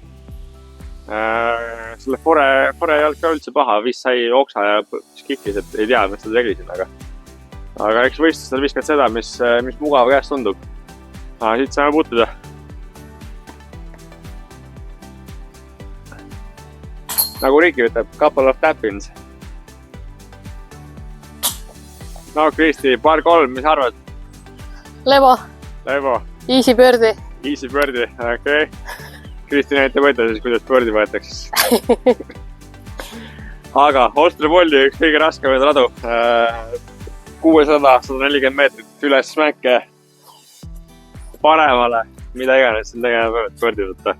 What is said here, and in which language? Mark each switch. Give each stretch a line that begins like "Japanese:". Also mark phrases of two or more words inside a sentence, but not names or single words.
Estonian: Selle fore ei olnud ka üldse paha, vist sai oksa ja skikkis, et ei tea, mis ta tegi siin, aga eks võistlustel viskad seda, mis mugav käest tundub. Siit saame puutuda. Nagu Riki ütleb,
English: couple of tap-ins.
Estonian: No Kristi, paar kolm, mis arvad? Levo.
English: Easy birdie. Easy birdie,
Estonian: okei. Kristi näitab võtta siis, kuidas birdie võetakse. Aga Ostrepolli üks kõige raskemaid radu. 600-140 meetrit üles smäkke. Paremale, mida iganes siin tegema peavad birdie võtta.